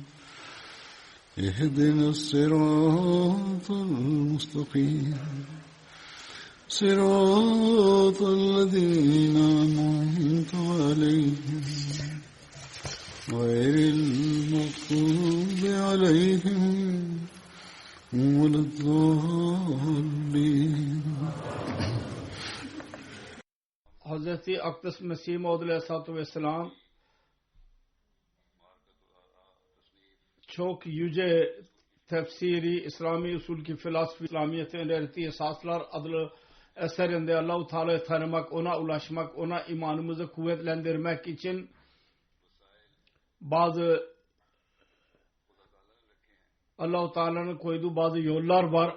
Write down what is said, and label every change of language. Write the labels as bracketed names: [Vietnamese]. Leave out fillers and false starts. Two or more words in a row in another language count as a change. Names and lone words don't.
[Arabic] اهدنا الصراط المستقيم صراط الذين أنعمت عليهم غير المغضوب عليهم ولا الضالين. [Turkish] Hazreti Akdas Mesih Maud Aleyhisselatü Vesselam çok yüce tefsiri İslami usul ki filosofi İslamiyet'in öğrettiği esaslar adlı eserinde Allah-u Teala'yı tanımak, ona ulaşmak, ona imanımızı kuvvetlendirmek için bazı Allah-u Teala'nın koyduğu bazı yollar var.